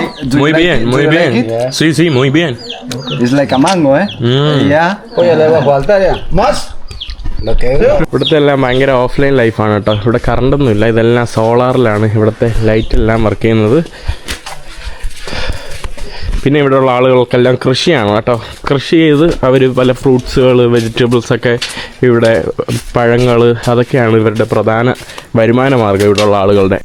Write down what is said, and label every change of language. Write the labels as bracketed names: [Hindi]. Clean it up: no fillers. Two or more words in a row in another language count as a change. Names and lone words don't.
[Spanish] Muy bien. Sí, muy bien. [English] It's like a mango, ¿eh? Yeah. [Spanish] Oye, le va a faltar ya. Más. [Malayalam] ഇവിടുത്തെ എല്ലാം ഭയങ്കര ഓഫ്ലൈൻ ലൈഫാണ് കേട്ടോ. ഇവിടെ കറണ്ടൊന്നും ഇല്ല, ഇതെല്ലാം സോളാറിലാണ് ഇവിടുത്തെ ലൈറ്റ് എല്ലാം വർക്ക് ചെയ്യുന്നത്. പിന്നെ ഇവിടെയുള്ള ആളുകൾക്കെല്ലാം കൃഷിയാണ് കേട്ടോ. കൃഷി ചെയ്ത് അവർ പല ഫ്രൂട്ട്സുകൾ, വെജിറ്റബിൾസൊക്കെ, ഇവിടെ പഴങ്ങൾ, അതൊക്കെയാണ് ഇവരുടെ പ്രധാന വരുമാന മാർഗ്ഗം ഇവിടെയുള്ള ആളുകളുടെ.